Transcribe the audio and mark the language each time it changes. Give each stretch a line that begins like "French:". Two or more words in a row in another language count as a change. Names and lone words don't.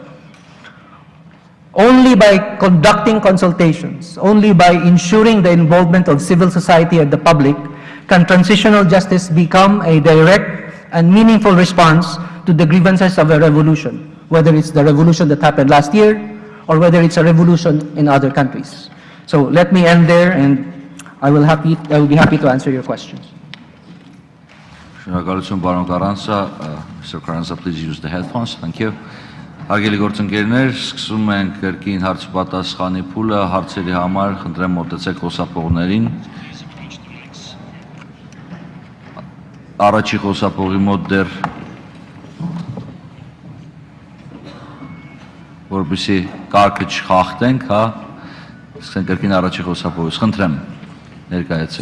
English: Only by conducting consultations, only by ensuring the involvement of civil society and the public, can transitional justice become a direct and meaningful response to the grievances of a revolution, whether it's the revolution that happened last year or whether it's a revolution in other countries. So let me end there, and I will be happy to answer your questions.
Armenian: Շնորհակալություն պարոն Կարանցա.
English: Mr. Carranza, please use the headphones. Thank you.
Armenian: Հարգելի գործընկերներ, սկսում ենք կրկին հարց-պատասխանի փուլը. Հարցերի համար խնդրեմ մոտեցեք խոսափողներին։ Առաջի խոսափողի մոտ դեռ որպեսզի կարգը չխախտենք, հա, սկսենք կրկին առաջի խոսափողից։ Խնդրեմ, ներկայացեք։